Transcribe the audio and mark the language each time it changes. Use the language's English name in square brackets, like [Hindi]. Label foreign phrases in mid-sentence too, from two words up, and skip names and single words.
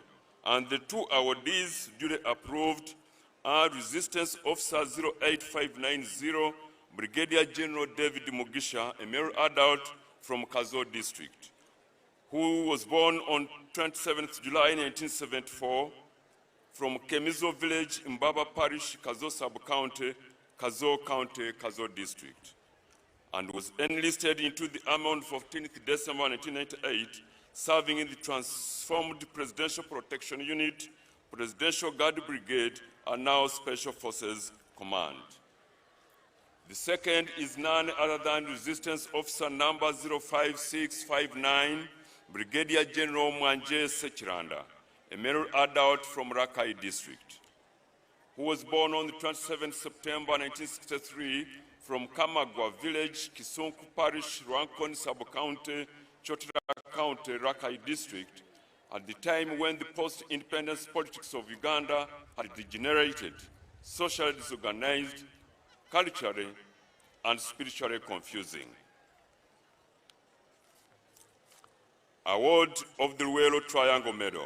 [English] And the two awardees duly approved are Resistance Officer 08590, Brigadier General David Mugisha, a male adult from Kazo District, who was born on 27th July 1974 from Kemizo Village in Baba Parish, Kazo Sub-County, Kazo County, Kazo District, and was enlisted into the Army on 14th December 1998, serving in the transformed Presidential Protection Unit, Presidential Guard Brigade, and now Special Forces Command. The second is none other than Resistance Officer number 05659, Brigadier General Mwanje Sechiranda, a male adult from Rakai District, who was born on the 27th September 1963 from Kamagwa Village, Kisunku Parish, Rankon Sub-County, Chotara County, Rakai District, at the time when the post-independence politics of Uganda had degenerated, socially disorganized, culturally and spiritually confusing. Award of the Luwero Triangle Medal.